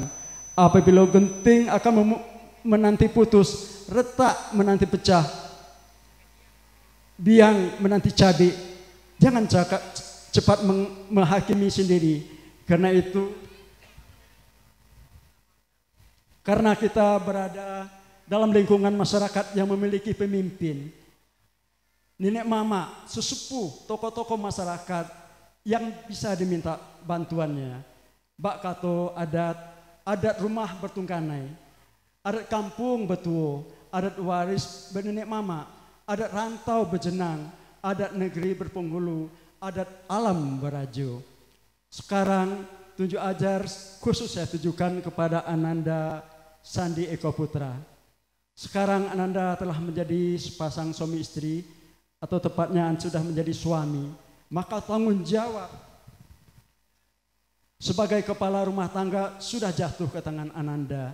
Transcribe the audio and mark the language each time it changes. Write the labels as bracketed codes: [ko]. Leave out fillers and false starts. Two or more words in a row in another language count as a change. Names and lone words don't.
[id] Apabila genting akan menanti putus, retak menanti pecah, biang menanti cabai, jangan cepat menghakimi sendiri. Karena itu Karena kita berada dalam lingkungan masyarakat yang memiliki pemimpin, nenek mama, sesepuh, tokoh-tokoh masyarakat yang bisa diminta bantuannya. Bak kato adat rumah bertungkanai, adat kampung betuo, adat waris bernenek mama, adat rantau berjenang, adat negeri berpenghulu, adat alam berajo. Sekarang tunjuk ajar khusus saya tujukan kepada Ananda Sandi Eko Putra. Sekarang Ananda telah menjadi sepasang suami istri, atau tepatnya sudah menjadi suami. Maka tanggung jawab sebagai kepala rumah tangga sudah jatuh ke tangan Ananda.